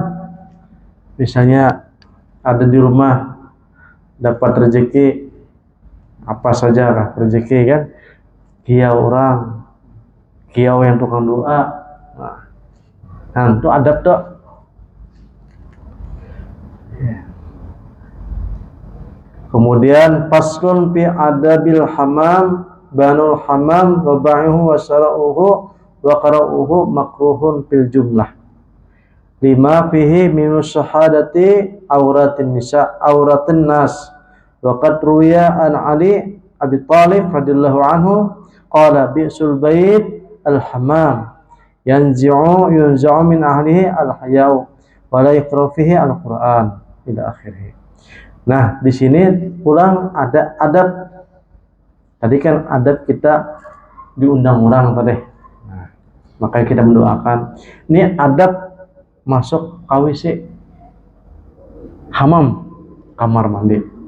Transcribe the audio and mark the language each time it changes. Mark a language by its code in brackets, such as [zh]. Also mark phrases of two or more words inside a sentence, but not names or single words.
[id] Misalnya ada di rumah dapat rezeki apa saja lah rezeki kan, kiau orang, kiau yang tukang doa. Nah, itu adab tuh. Kemudian [ar] فصل في آداب الحمام، بناء الحمام وبيعه وشراؤه وكراؤه مكروه في الجملة. لما فيه من مشاهدة عورات النساء عورات الناس. وقد روي عن علي أبي طالب رضي الله عنه قال بئس البيت الحمام ينزع من أهله الحياء ولا يقرأ فيه القرآن إلى آخره. [id] Nah, di sini pulang ada adab. Tadi kan adab kita diundang orang tadi. Nah, makanya kita mendoakan. Ini adab masuk KWC, hamam, kamar mandi.